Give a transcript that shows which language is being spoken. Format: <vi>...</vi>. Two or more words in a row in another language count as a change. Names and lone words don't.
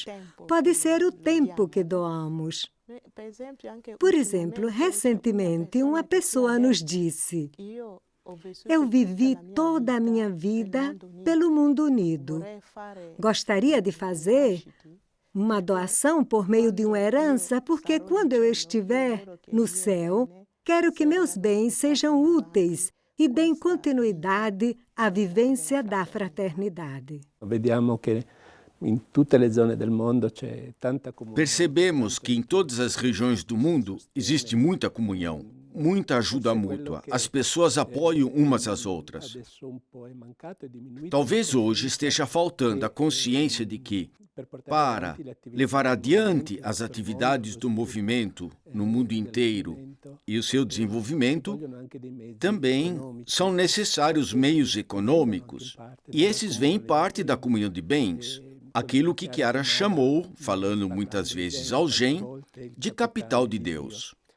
<pt>Pode ser o tempo que doamos. Por exemplo, recentemente uma pessoa nos disse: eu vivi toda a minha vida pelo mundo unido. Gostaria de fazer uma doação por meio de uma herança, porque quando eu estiver no céu, quero que meus bens sejam úteis e deem continuidade à vivência da fraternidade.</pt> <it>vediamo che in tutte le zone del mondo c'è tanta comunità.</it> <pt>Percebemos que em todas as regiões do mundo existe muita comunhão, muita ajuda mútua. As pessoas apoiam umas às outras. Talvez hoje esteja faltando a consciência de que, para levar adiante as atividades do movimento no mundo inteiro e o seu desenvolvimento, também são necessários meios econômicos, e esses vêm parte da comunhão de bens, aquilo que Chiara chamou, falando muitas vezes ao GEM, de capital de Deus.</pt>